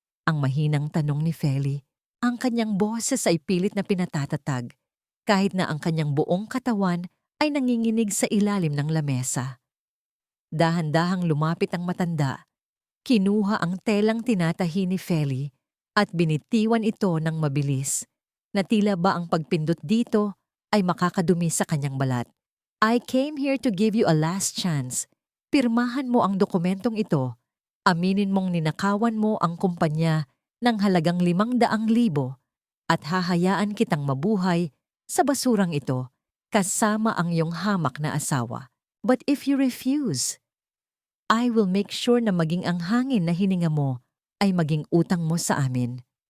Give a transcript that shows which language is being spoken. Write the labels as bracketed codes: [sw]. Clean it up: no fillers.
[tl] Ang mahinang tanong ni Feli. Ang kanyang boses ay pilit na pinatatatag, kahit na ang kanyang buong katawan ay nanginginig sa ilalim ng lamesa. Dahan-dahang lumapit ang matanda. Kinuha ang telang tinatahi ni Feli at binitiwan ito ng mabilis, na tila ba ang pagpindot dito ay makakadumi sa kanyang balat. [en] I came here to give you a last chance. [tl] Pirmahan mo ang dokumentong ito. Aminin mong ninakawan mo ang kumpanya ng halagang 500,000 at hahayaan kitang mabuhay sa basurang ito kasama ang iyong hamak na asawa. [en] But if you refuse, I will make sure [tl] na maging ang hangin na hininga mo ay maging utang mo sa amin.